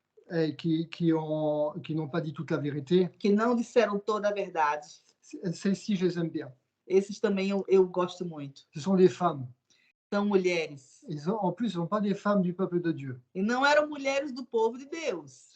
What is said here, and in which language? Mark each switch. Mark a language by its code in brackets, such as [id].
[fr] Et qui n'ont pas dit toute la vérité. [pt] Que não disseram toda a verdade. [fr] Celles-ci, je les aime bien. [pt] Esses também eu gosto muito. [fr] Ce sont des femmes. [pt] são mulheres. [fr] En plus, ce ne sont pas des femmes du peuple de Dieu. [pt] E não eram mulheres do povo de Deus.